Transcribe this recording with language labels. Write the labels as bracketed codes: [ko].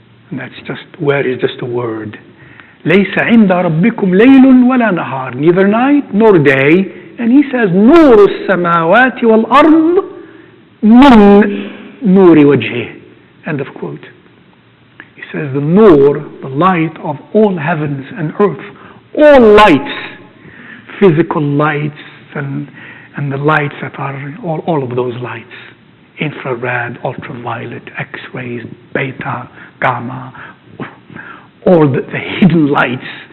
[en] And that's just, where is just a word. [ar] ليس عند ربكم ليل ولا نهار. [en] Neither night nor day. And he says, [ar] نور السماوات والأرض من نور وجهه. [en] End of quote. He says the nur, the light of all heavens and earth, all lights, physical lights and the lights that are all of those lights, infrared, ultraviolet, X-rays, beta, gamma, all the hidden lights